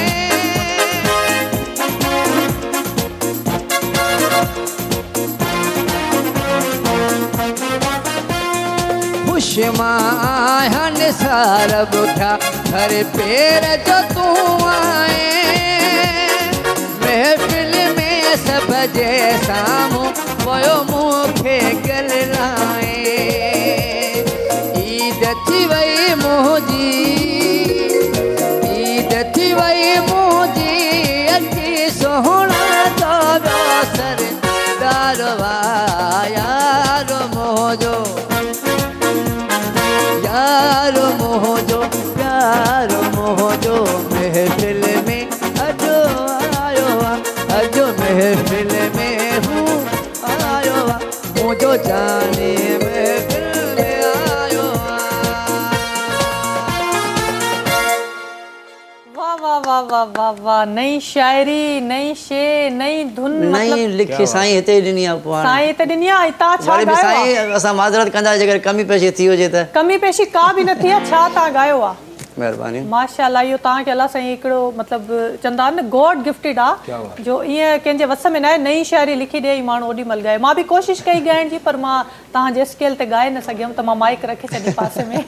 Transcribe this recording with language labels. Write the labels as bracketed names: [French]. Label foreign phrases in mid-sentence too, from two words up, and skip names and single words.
[Sindhi] खुश मां सारा बुखिया हर पेर जो तू आए। महफिल में सब जे साम्हूं वयो मूंखे ॻाल्हाए। थी वई मुंहिंजी ईद थी वई मुंहिंजी अची सोहणा तो सरदार यारो मोहजो यारो मोहजो प्यारो मोहजो महफिल में अजो आयो अजो महफिल में हूँ आयो मुझो जाने महफिल में आयो। वाह वाह वाह वाह वाह, नई शायरी, नई शेर, नई धुन, नई लिखी साईं हिते ॾिनी आहे। पोइ साईं हिते ॾिनी आहे। तव्हां छा वरी बि ॻायो आहे? साईं असां माज़रत कंदा जेकर कमी पेशी थी हुजे त। कमी पेशी का बि न थी आहे। छा तव्हां ॻायो आहे? महिरबानी। माशाल्लाह, इहो तव्हांखे अलाह साईं हिकिड़ो मतिलबु चवंदा आहिनि न [English] God gifted [Sindhi] आहे, जो ईअं कंहिंजे वस में न आहे। नई शायरी लिखी ॾे माण्हू ओॾी महिल ॻाए। मां बि कोशिशि कई ॻाइण जी, पर मां तव्हांजे स्केल ते ॻाए न सघियमि, त मां माइक रखे छॾी पासे में।